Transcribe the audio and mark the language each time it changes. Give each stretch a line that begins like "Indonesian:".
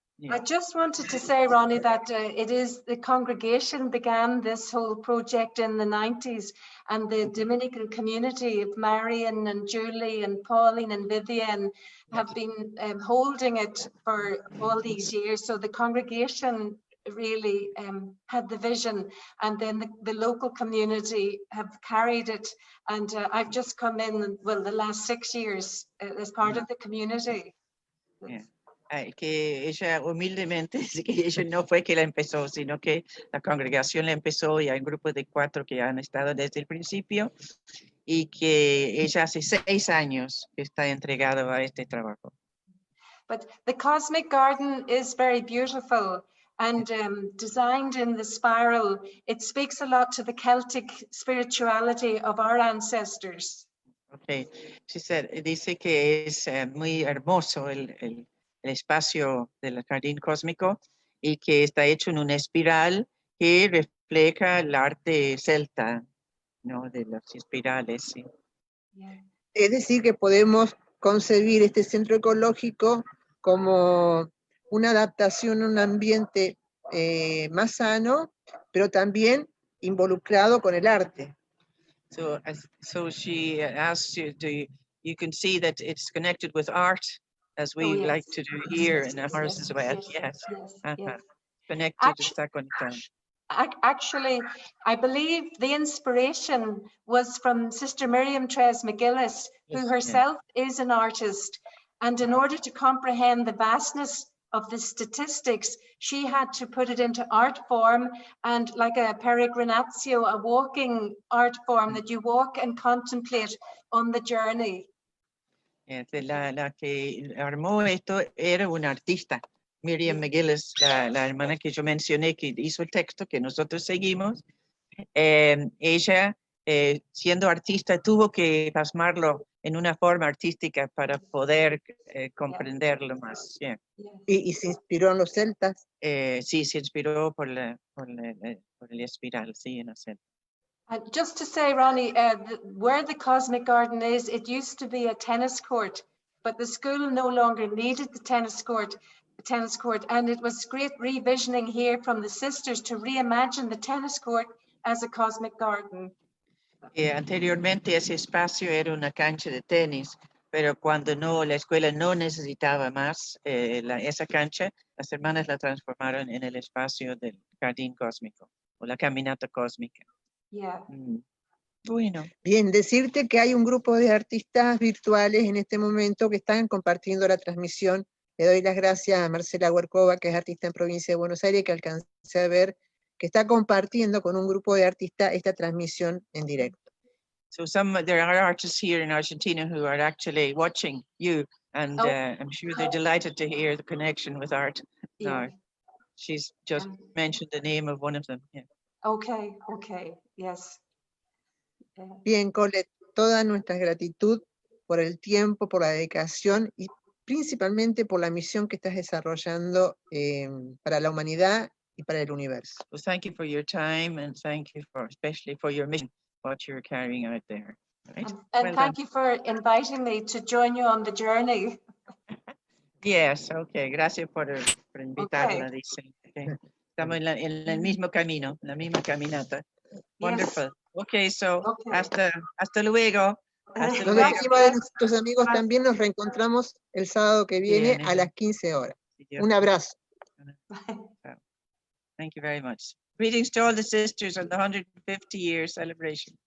English: I just wanted to say, Ronnie, that the congregation began this whole project in the 90s, and the Dominican community of Marion and Julie and Pauline and Vivian have been holding it for all these years. So the congregation really had the vision, and then the local community have carried it, and I've just come in, well, the last 6 years as part of the community. Yeah.
Spanish: Que ella humildemente dice que ella no fue que la empezó, sino que la congregación la empezó y hay un grupo de 4 que han estado desde el principio y que ella hace 6 años que está entregado a este trabajo.
English: But the cosmic garden is very beautiful. And designed in the spiral, it speaks a lot to the Celtic spirituality of our ancestors. Okay, she said,
Spanish: dice que es muy hermoso el espacio del jardín cósmico y que está hecho en una espiral que refleja el arte celta, ¿no? De las espirales, sí.
English: Yeah.
Spanish: Es decir, que podemos concebir este centro ecológico como una adaptación a un ambiente más sano, pero también involucrado con el arte.
English: So she asked you, you can see that it's connected with art, as we yes. like to do here in ours as well. Yes. Connected,
Spanish: está conectado.
English: Actually, I believe the inspiration was from Sister Miriam Trasmisión, who Yes, herself is an artist. And in order to comprehend the vastness of the statistics, she had to put it into art form, and like a peregrinatio, a walking art form that you walk and contemplate on the journey.
Spanish: La que armó esto era una artista, Miriam McGillis, la hermana que yo mencioné, que hizo el texto que nosotros seguimos. Ella, siendo artista, tuvo que plasmarlo en una forma artística para poder comprenderlo más. Yeah. Y se inspiró en los celtas. Sí, se inspiró por el espiral, sí, en el centro.
English: Just to say, Ronnie, where the Cosmic Garden is, it used to be a tennis court, but the school no longer needed the tennis court, and it was great revisioning here from the sisters to reimagine the tennis court as a Cosmic Garden.
Spanish: Anteriormente ese espacio era una cancha de tenis, pero cuando la escuela no necesitaba más esa cancha, las hermanas la transformaron en el espacio del jardín cósmico o la caminata cósmica.
English: Yeah.
Spanish: Bueno. Bien, decirte que hay un grupo de artistas virtuales en este momento que están compartiendo la transmisión. Le doy las gracias a Marcela Huercova, que es artista en Provincia de Buenos Aires, que alcancé a ver que está compartiendo con un grupo de artistas esta transmisión en directo.
English: So there are artists here in Argentina who are actually watching you, and I'm sure they're delighted to hear the connection with art. Yeah. She's just mentioned the name of one of them. Yeah. Okay, yes.
Spanish: Bien, Colette, toda nuestra gratitud por el tiempo, por la dedicación y principalmente por la misión que estás desarrollando para la humanidad y para el universo.
English: Well, thank you for your time, and thank you especially for your mission, what you're carrying out there. Right? And thank you for inviting me to join you on the journey. Yes, okay.
Spanish: Gracias por invitarla, dice.
English: Okay.
Spanish: Estamos en el mismo camino, la misma caminata.
English: Wonderful. Yes. Okay, so
Spanish: hasta luego. Hasta luego. despedimos de nuestros amigos también, nos reencontramos el sábado que viene a las 15 horas. Un abrazo.
English: Thank you very much. Greetings to all the sisters on the 150-year celebration.